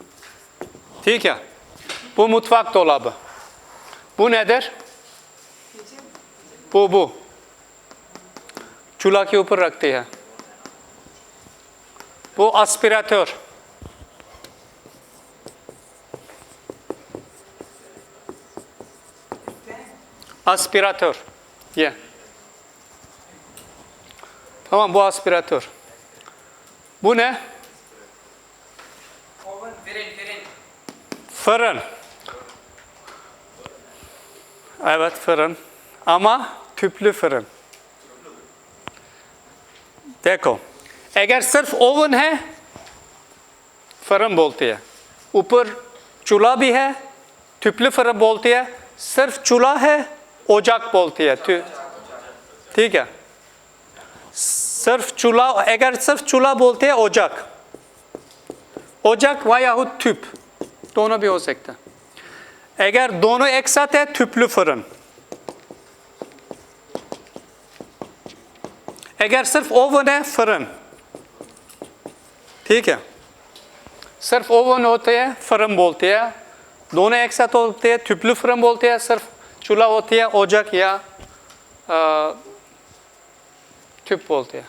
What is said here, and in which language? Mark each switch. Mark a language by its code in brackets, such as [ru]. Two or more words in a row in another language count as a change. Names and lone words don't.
[hi] ठीक है [tr] bu mutfak dolabı bu nedir? [hi] वो चूल्हा के ऊपर रखते हैं, वो एस्पिरेटर। [tr] Aspiratör. Yeah. Tamam, bu aspiratör. Bu ne? Oven, fırın. Fırın. Evet, fırın. Ama tüplü fırın. [hi] देखो, अगर सिर्फ ओवन है, फरन बोलते हैं। ऊपर चूल्हा भी है, [tr] tüplü fırın [hi] बोलते हैं। सिर्फ चूल्हा है, ओजाक बोलते हैं। ठीक है, सिर्फ चूल्हा, अगर सिर्फ चूल्हा बोलते हैं ओजाक, [tr] ocak veyahut tüp, [hi] दोनों भी हो सकता है। अगर दोनों एक साथ है, [tr] tüplü fırın। [hi] अगर सिर्फ ओवन है, फरन। ठीक है, सिर्फ ओवन होते हैं, फरन बोलते हैं। दोनों एक साथ होते हैं, [tr] tüplü fırın [hi] बोलते हैं। सिर्फ चूल्हा होती है, [tr] ocak ya tüp [hi] बोलते हैं।